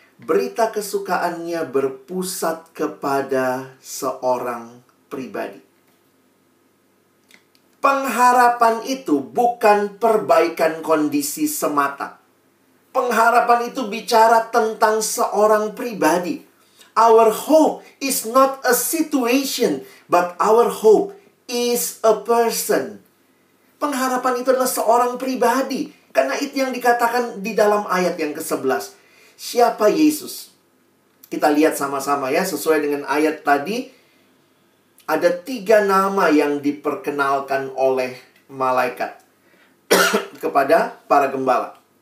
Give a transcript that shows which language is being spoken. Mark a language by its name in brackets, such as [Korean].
[Indonesian] Berita kesukaannya berpusat kepada seorang pribadi. Pengharapan itu bukan perbaikan kondisi semata. Pengharapan itu bicara tentang seorang pribadi. [English] Our hope is not a situation, but our hope is a person. [Indonesian] Pengharapan itu adalah seorang pribadi. Karena itu yang dikatakan di dalam ayat yang ke-11. Siapa Yesus? Kita lihat sama-sama ya, sesuai dengan ayat tadi. ada 3 nama yang diperkenalkan oleh malaikat kepada para gembala.